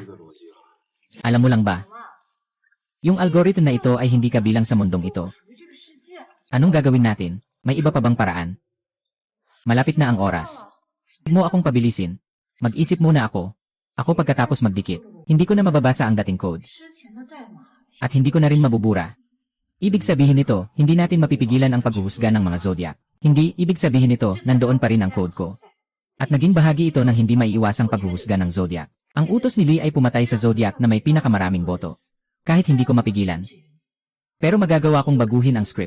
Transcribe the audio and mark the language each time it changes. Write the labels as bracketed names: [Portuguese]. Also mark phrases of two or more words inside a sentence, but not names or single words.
[Filipino] Alam mo lang ba? Yung algorithm na ito ay hindi kabilang sa mundong ito. Anong gagawin natin? May iba pa bang paraan? Malapit na ang oras. Huwag mo akong pabilisin. Mag-isip muna ako. Ako pagkatapos magdikit. Hindi ko na mababasa ang dating code. [Chinese] 之前的代码。 [Filipino] At hindi ko na rin mabubura. Ibig sabihin nito, hindi natin mapipigilan ang paghuhusga ng mga zodiac. Hindi, ibig sabihin nito, nandoon pa rin ang code ko. At naging bahagi ito ng hindi maiiwasang paghuhusga ng zodiac. Ang utos ni Lee ay pumatay sa zodiac na may pinakamaraming boto. Kahit hindi ko mapigilan. Pero magagawa kong baguhin ang script.